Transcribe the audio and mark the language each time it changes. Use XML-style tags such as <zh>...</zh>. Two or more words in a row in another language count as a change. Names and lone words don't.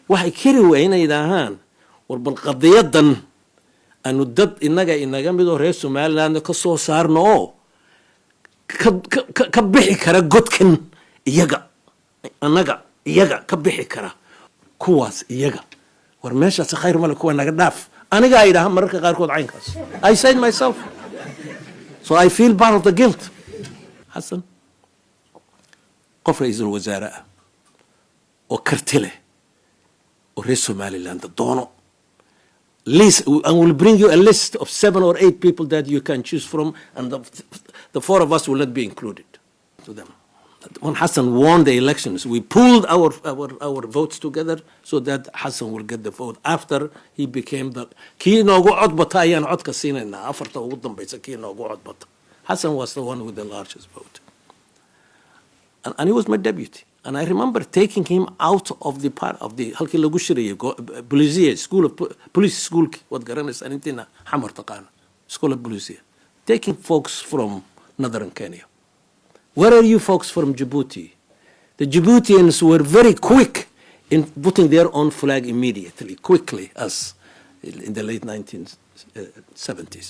<so>waxay kari weyn ay yidhaahaan war bal qadiyadan aanu dad inaga midoo reer Somaliland ka soo saarno oo ka bixi kara godkan iyaga ka bixi kara kuwaas iyaga war meeshaas khayr male kuwa naga dhaaf aniga ay yidhaahaan mararka qaarkood caynkaas</so> <en>I said myself so I feel part of the guilt</en> <so>Xassan qof ra'iisul wasaare ah oo karti leh oo reer Somaliland doono</so> <en>list and will bring you a list of 7 or 8 people that you can choose from and the 4 of us will not be included to them. When Xassan won the elections, we pooled our votes together so that Xassan will get the vote after he became the</en> <so>kii noogu cod bata ayaan codka siinaynaa afarta ugu dambaysa kii noogu cod bata.</so> <en>Xassan was the one with the largest vote. And he was my deputy. And I remember taking him out of the part of the</en> <so>halkii lagu shirayay</so> <en>police school of police school</en> <so>wad garanaysa intina xamar taqaan</so> <en>school of police taking folks from northern Kenya. Where are you folks from Djibouti? The Djiboutians were very quick in putting their own flag immediately, quickly, as in the late 1970s.</en>